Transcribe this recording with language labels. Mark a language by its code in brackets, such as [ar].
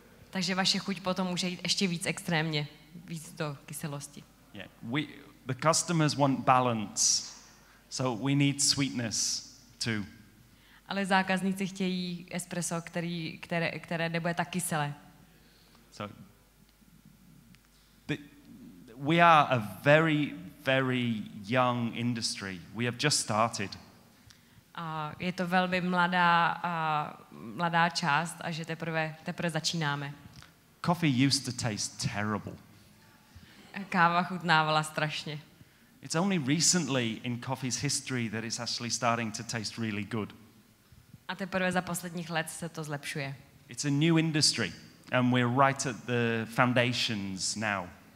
[cs] Takže vaše chuť potom může jít ještě víc extrémně, víc do kyselosti. [en] Yeah, the customers want balance, so we need sweetness too. [cs] Ale zákazníci chtějí espresso, které nebude tak kyselé. [en] So we are a very, very young industry. We have just started. [cs] A je to velmi mladá část a že teprve začínáme. [en] Coffee used to taste terrible. [cs] Káva chutnávala strašně. [en] It's only recently in coffee's history that it's actually starting to taste really good. [cs] A teprve za posledních let se to zlepšuje. [en] It's a new industry and we're right at the foundations now.